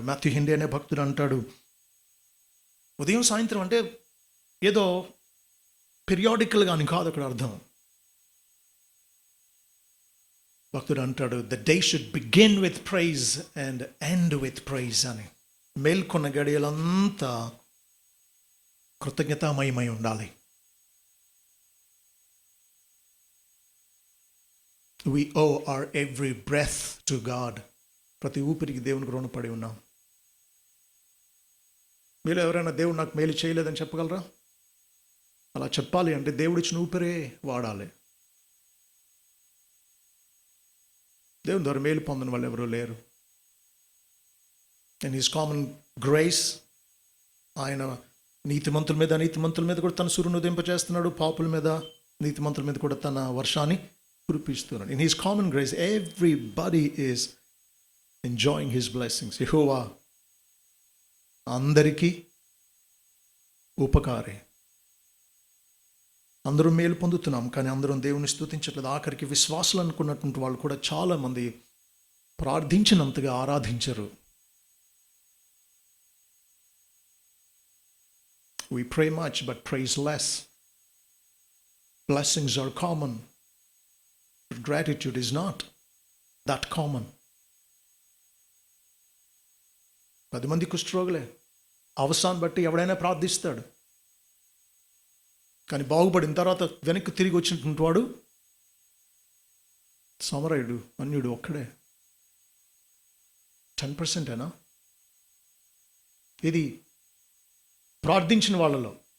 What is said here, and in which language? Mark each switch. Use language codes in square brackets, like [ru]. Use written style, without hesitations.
[te] Matthew henry అనే భక్తుడు అంటాడు, ఉదయం సాయంత్రం అంటే ఏదో పీరియాడికల్గా అని కాదు అక్కడ అర్థం. భక్తుడు అంటాడు, [en] The day should begin with praise and end with praise అని. [te] మేల్కొన్న గడియలంతా కృతజ్ఞతామయమై ఉండాలి. [en] We owe our every breath to God. [te] ప్రతి ఊపిరికి దేవునికి రుణపడి ఉన్నాం. మీలో ఎవరైనా దేవుడు నాకు మేలు చేయలేదని చెప్పగలరా? అలా చెప్పాలి అంటే దేవుడు ఇచ్చిన ఊపిరే వాడాలి. దేవుని ద్వారా మేలు పొందని వాళ్ళు ఎవరూ లేరు. [en] and his common grace, [te] ఆయన నీతిమంతుల మీద అనీతిమంతుల మీద కూడా తన సూర్యుని ఉదయింపచేస్తున్నాడు, పాపుల మీద నీతిమంతుల మీద కూడా తన వర్షాన్ని కురిపిస్తున్నాడు. [en] In his common grace everybody is enjoying his blessings. [te] యెహోవా అందరికీ ఉపకారే. అందరూ మేలు పొందుతున్నాం, కానీ అందరం దేవుని స్తుతించట్లేదు. ఆఖరికి విశ్వాసులు అనుకున్నటువంటి వాళ్ళు కూడా చాలామంది ప్రార్థించినంతగా ఆరాధించరు. [en] We pray much but praise less. Blessings are common, but gratitude is not that common. [te] 10 మంది కుష్ఠరోగులే, అవసరాన్ని బట్టి ఎవడైనా ప్రార్థిస్తాడు, కానీ బాగుపడిన తర్వాత వెనక్కి తిరిగి వచ్చినటువంటి వాడు సమరయుడు, అన్యుడు ఒక్కడే. 10%ఏనా ఇది ప్రార్థించిన వాళ్ళలో?